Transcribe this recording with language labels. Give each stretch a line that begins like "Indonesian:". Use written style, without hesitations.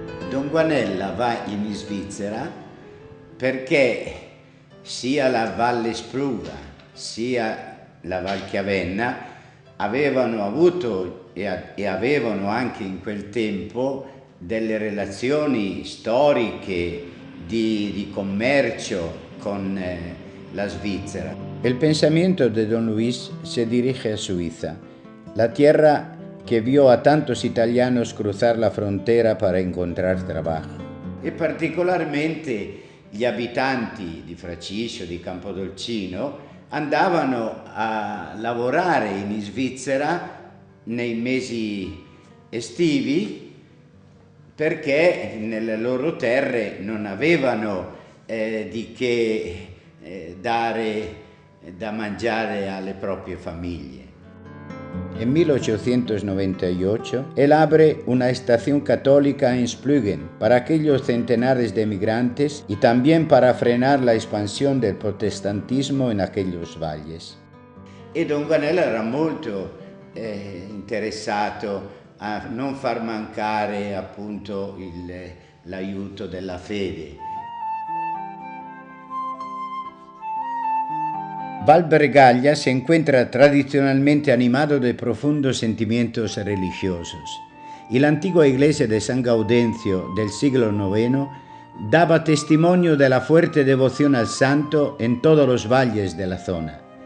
Italian: Don Guanella va in Svizzera perché sia la Valle Spruga sia la Val Chiavenna avevano avuto e avevano anche in quel tempo delle relazioni storiche di commercio con la Svizzera.
Spanish: El pensamiento de Don Luis se dirige a Suiza, la tierra que vio a tantos italianos cruzar la frontera para encontrar trabajo.
Italian: E particolarmente gli abitanti di Fraciscio, di Campodolcino, andavano a lavorare in Svizzera nei mesi estivi perché nelle loro terre non avevano di che dare da mangiare alle proprie famiglie.
Spanish: En 1898, él abre una estación católica en Splügen para aquellos centenares de migrantes y también para frenar la expansión del protestantismo en aquellos valles.
Italian: E Don Guanella era molto interessato a non far mancare appunto l'aiuto della fede.
Spanish: Valbregaglia se encuentra tradicionalmente animado de profundos sentimientos religiosos y la antigua iglesia de San Gaudencio del siglo IX daba testimonio de la fuerte devoción al santo en todos los valles de la zona.